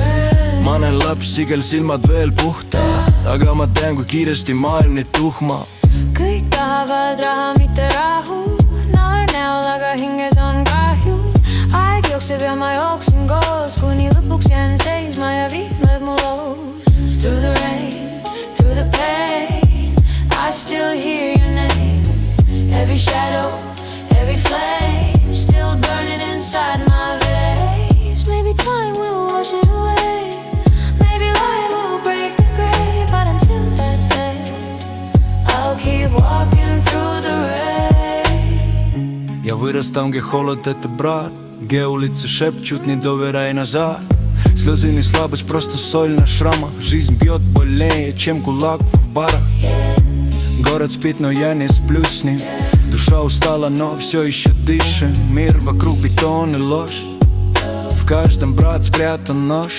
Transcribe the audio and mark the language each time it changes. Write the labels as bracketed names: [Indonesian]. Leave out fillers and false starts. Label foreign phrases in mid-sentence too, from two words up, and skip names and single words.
[Estonian] Ma näen lapsi, kel silmad veel puhta, aga ma tean, kui kiiresti maailm neid tuhma. Kõik tahavad raha, mitte rahu. Naer näol, aga hinges on kahju. Aeg jookseb ja ma jooksin koos, kuni lõpuks jään seisma ja vihm lööb mu loos. [English] Through the rain, through the pain, I still hear your name. Every shadow, every flame, still burning inside my veins. Maybe time will wash it away, maybe light will break the gray. But until that day, I'll keep walking through the rain. [Russian] Ja вырастам, где холод — это брат, где улицы шепчут, не доверяй назад. Слезы не слабость, просто соль на шрамах. Жизнь бьет больнее, чем кулак в барах. Город спит, но я не сплю с ним. Душа устала, но все еще дышим. Мир вокруг бетон и ложь, в каждом, брат, спрятан нож.